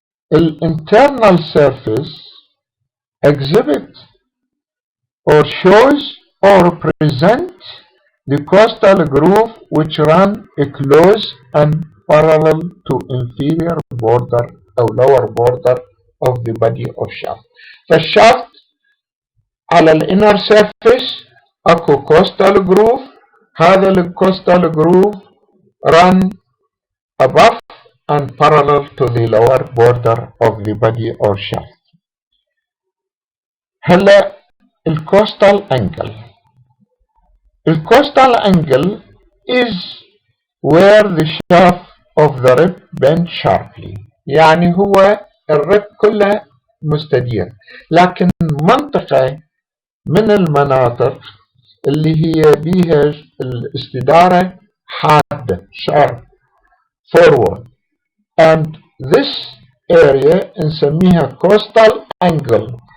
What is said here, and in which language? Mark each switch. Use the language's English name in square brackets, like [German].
[English] The internal surface exhibit or shows or present the costal groove which run close and parallel to inferior border or lower border of the body of shaft. [Arabic] فالشافت على الانر surface اكو costal groove. [English] هذا الcostal groove run above and parallel to the lower border of the body or shaft. [Arabic] هلا الcostal angle. [English] الcostal angle is where the shaft of the rib bends sharply. [Arabic] يعني هو الرب كله مستدير، لكن منطقة من المناطق اللي هي بيها الاستدارة حادة [English] sharp forward, and this area [Arabic] نسميها costal angle